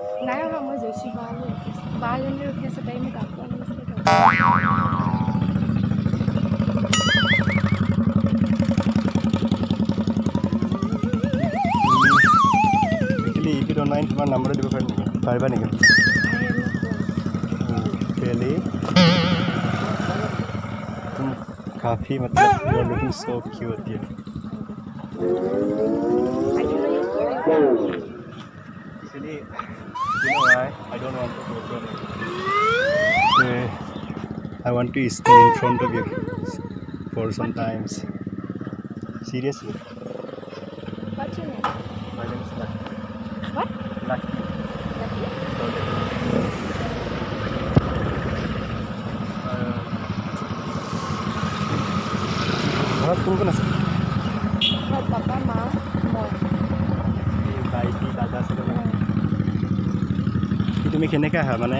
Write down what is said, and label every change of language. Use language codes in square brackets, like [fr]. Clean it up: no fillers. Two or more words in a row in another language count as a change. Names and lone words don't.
[as] নাই অহা মই জয়শ্ৰী বালৈ ৰখি আছোঁ বাজনী ৰখি আছে তাই মোক আকৌ আনিছিলে অনলাইন তোমাৰ নম্বৰ দিব পাৰিবা নেকি [hi] पहले तुम काफ़ी मतलब [en] you are looking so cute dear actually you know why I don't want to go from I want to stand in front of you for some times seriously What's your name? my name is Lucky What? [as] Lucky ঘৰত কোন কোন আছে ঘৰত পাপা মা মই ভাইটি দাদা আছে তুমি কেনেকৈ আহা মানে